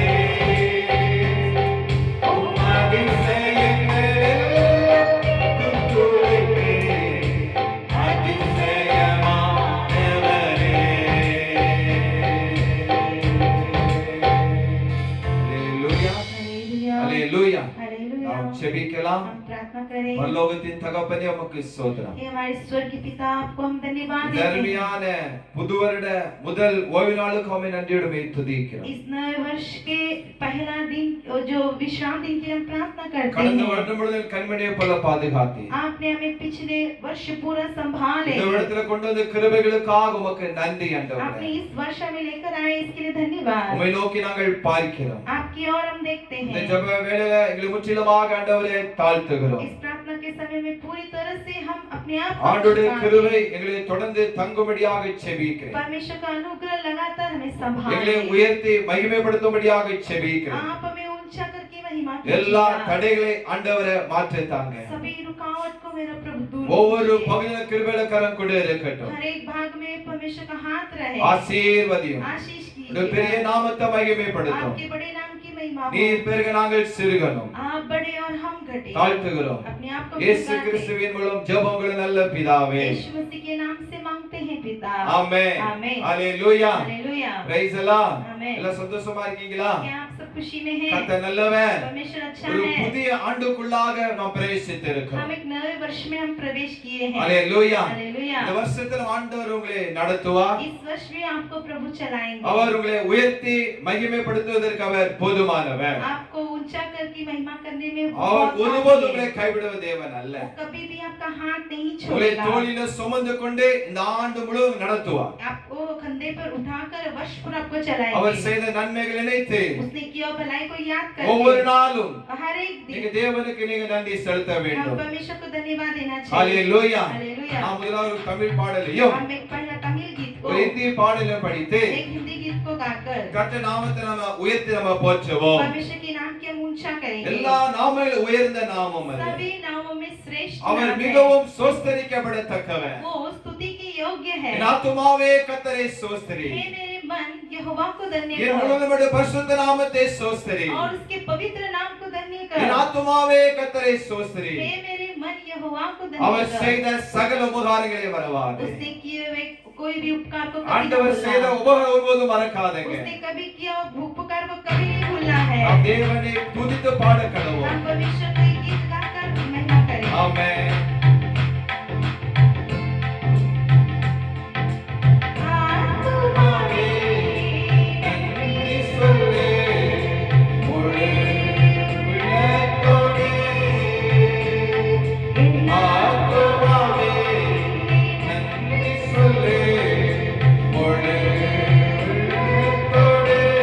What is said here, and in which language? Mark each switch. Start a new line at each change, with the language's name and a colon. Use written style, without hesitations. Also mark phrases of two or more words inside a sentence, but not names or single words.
Tamil: உம் அதிசயங்களெல்லாம் துதிப்பேன், அதிசயமானவரே. அல்லேலூயா, அல்லேலூயா.
Hindi: हालेलुया।
Tamil: நாம் ஜெபிக்கலாம்.
Hindi: हम प्रार्थना करें।
Tamil: பரலோகத்தின் தகப்பனே உமக்கு ஸ்தோத்திரம்.
Hindi: हे हमारे स्वर्ग के पिता, आपको हम धन्यवाद देते हैं।
Tamil: தர்மியான புது வருட முதல் ஓய்வு நாளுக்கு உம்மை நன்றியோடு துதிக்கிறோம்.
Hindi: इस नए वर्ष के पहला दिन जो विश्राम दिन की हम प्रार्थना करते
Tamil: கடந்த
Hindi: हैं।
Tamil: வருடம் முழுவதும் கண்மணியை போல பாதுகாத்தீர்.
Hindi: आपने हमें पिछले वर्ष पूरा संभाले।
Tamil: இந்த இடத்துல கொண்டு வந்த கிருபைகளுக்காக உமக்கு நன்றி ஆண்டவரே.
Hindi: आपने इस वर्ष हमें लेकर आए, इसके लिए धन्यवाद।
Tamil: உம்மை நோக்கி நாங்கள் பார்க்கிறோம்.
Hindi: आपकी ओर हम देखते
Tamil: இந்த
Hindi: हैं।
Tamil: ஜெப வேளையில எங்களை முற்றிலுமாக ஆண்டவரே தாழ்த்துகிறோம்.
Hindi: इस प्रार्थना के समय में पूरी तरह से हम अपने आप को
Tamil: ஆண்டவருடைய
Hindi: झुकाते
Tamil: கிருபை
Hindi: हैं।
Tamil: எங்களை தொடர்ந்து தங்கும்படியாக ஜெபிக்கிறேன்.
Hindi: परमेश्वर का अनुग्रह लगातार हमें संभाले।
Tamil: எங்களை உயர்த்தி மகிமைப்படுத்தும்படியாக ஜெபிக்கிறேன்.
Hindi: आप हमें ऊंचा करके महिमा
Tamil: எல்லா
Hindi: कीजिए।
Tamil: தடைகளை ஆண்டவரே மாற்றித்தாங்க.
Hindi: सभी रुकावट को मेरा प्रभु दूर
Tamil: ஒவ்வொரு
Hindi: कीजिए।
Tamil: பகுதியில கிருபையில கரம் கொண்டு இருக்கட்டும்.
Hindi: हर एक भाग में परमेश्वर का हाथ रहे।
Tamil: ஆசீர்வதியும்.
Hindi: आशीष
Tamil: உடைய பெரிய
Hindi: कीजिए।
Tamil: நாமத்தை மகிமைப்படுத்தும்.
Hindi: आपके बड़े नाम की महिमा हो।
Tamil: நீர் பெருக நாங்கள் சிறுகணும்.
Hindi: आप बड़े और हम घटे।
Tamil: தாழ்த்துகிறோம்.
Hindi: अपने आप को
Tamil: இயேசு
Hindi: झुकाते।
Tamil: கிறிஸ்துவின் மூலம் ஜெபங்கள் நல்ல பிதாவே.
Hindi: यीशु मसीह के नाम से मांगते हैं पिता।
Tamil: ஆமென்.
Hindi: आमेन।
Tamil: ஹalleluya.
Hindi: हालेलुया।
English: Praise the Lord.
Tamil: ஆமென்। எல்லாம் சந்தோஷமா இருக்கீங்களா?
Hindi: क्या आप सब खुशी में हैं?
Tamil: கர்த்தர் நல்லவன்.
Hindi: परमेश्वर अच्छा
Tamil: ஒரு
Hindi: है।
Tamil: புதிய ஆண்டுக்குள்ளாக நாம் பிரவேசித்திருக்கிறோம்.
Hindi: हम एक नए वर्ष में हम प्रवेश किए हैं।
Tamil: ஹalleluya.
Hindi: हालेलुया।
Tamil: இந்த வருஷத்தில் ஆண்டவர் உங்களை நடத்துவார்.
Hindi: इस वर्ष में आपको प्रभु चलाएंगे।
Tamil: அவர் உங்களை உயர்த்தி மகிமைப்படுத்துவதற்கு அவர் போதுமானவர்.
Hindi: आपको ऊंचा करके महिमा करने में
Tamil: அவர்
Hindi: बहुत
Tamil: ஒருபோதும்
Hindi: काफी
Tamil: உங்களை
Hindi: है।
Tamil: கைவிடுவ தேவன் அல்ல.
Hindi: वो कभी भी आपका हाथ नहीं
Tamil: உங்களை
Hindi: छोड़ेगा।
Tamil: தோளில சுமந்து கொண்டு இந்த ஆண்டு முழுவதும் நடத்துவார்.
Hindi: आपको कंधे पर उठाकर वर्ष भर आपको
Tamil: அவர்
Hindi: चलाएंगे।
Tamil: செய்த நன்மைகளை நினைத்து
Hindi: उसने किया भलाई को याद
Tamil: ஒவ்வொரு
Hindi: करके
Tamil: நாளும்
Hindi: हर एक
Tamil: நீங்க
Hindi: दिन
Tamil: தேவனுக்கு நீங்க நன்றி செலுத்த
Hindi: हम
Tamil: வேண்டும்.
Hindi: परमेश्वर को धन्यवाद देना चाहिए।
Tamil: ஹalleluya.
Hindi: हालेलुया।
Tamil: நாம் முதலாவது ஒரு தமிழ் பாடலையும்
Hindi: हम एक पहला तमिल गीत को
Tamil: ஒரு இந்தி பாடலையும் படித்து
Hindi: एक हिंदी गीत को गाकर
Tamil: கர்த்தர் நாமத்தை நாம உயர்த்தி நம்ம போற்றுவோம்.
Hindi: परमेश्वर के नाम की हम ऊंचा करेंगे।
Tamil: எல்லா நாமங்களும் உயர்ந்த நாமம் அது.
Hindi: सभी नामों में श्रेष्ठ
Tamil: அவர்
Hindi: नाम है।
Tamil: மிகவும் சோஸ்தரிக்கப்படத்தக்கவன்.
Hindi: वो स्तुति के योग्य है।
Tamil: என் ஆத்துமாவே கர்த்தரை சோஸ்தரி.
Hindi: हे मेरे मन यहोवा को धन्य
Tamil: என்
Hindi: कर
Tamil: முழுவதும் பரிசுத்த நாமத்தை சோஸ்தரி.
Hindi: और उसके पवित्र नाम को धन्य
Tamil: என்
Hindi: कर।
Tamil: ஆத்துமாவே கர்த்தரை சோஸ்தரி.
Hindi: हे मेरे मन यहोवा को
Tamil: அவர்
Hindi: धन्य कर।
Tamil: செய்த சகல உபகாரங்களை மறவாதே.
Hindi: उसने किए हुए कोई भी उपकार को कभी नहीं
Tamil: ஆண்டவர் செய்த
Hindi: भूलना।
Tamil: உபகாரம் ஒருபோதும் மறக்காதீங்க.
Hindi: उसने कभी किया उपकार को कभी नहीं भूलना है।
Tamil: நாம் தேவனை துதித்து பாட கடவோம்.
Hindi: हम परमेश्वर को एक गीत गाकर महिमा करें।
Tamil: ஆமென். आत्मावे நன்றி சொல்லு முழு உள்ளத்தோடே. ஆத்துமாவே நன்றி சொல்லு முழு உள்ளத்தோடே.